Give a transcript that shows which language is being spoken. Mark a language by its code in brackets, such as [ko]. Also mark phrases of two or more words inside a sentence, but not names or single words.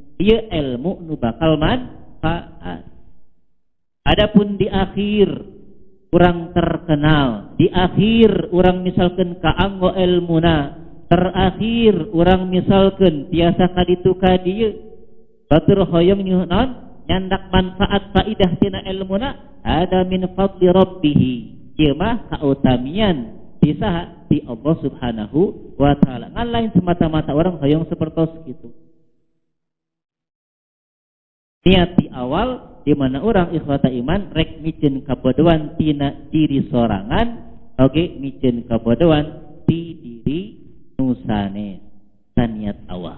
[su] Ieu ilmu nu bakal manfaat. Adapun di akhir urang terkenal, di akhir urang misalkeun kaanggo ilmuna, terakhir urang misalkeun tiasa kaditu ka dieu, batur hoyong nyuhun nyandak manfaat faidah tina ilmuna, ada [ar] من فضل ربه. [su] Ieu mah kautamian bisa di Allah [ar] سبحانه وتعالى. [su] Ngan lain semata-mata orang hoyong sapertos kitu. Niat di awal di mana orang [ar] إخوة الإيمان [su] rek mikeun kabodohan tina diri sorangan, oge mikeun kabodohan ti diri nu sanes tan niat awal.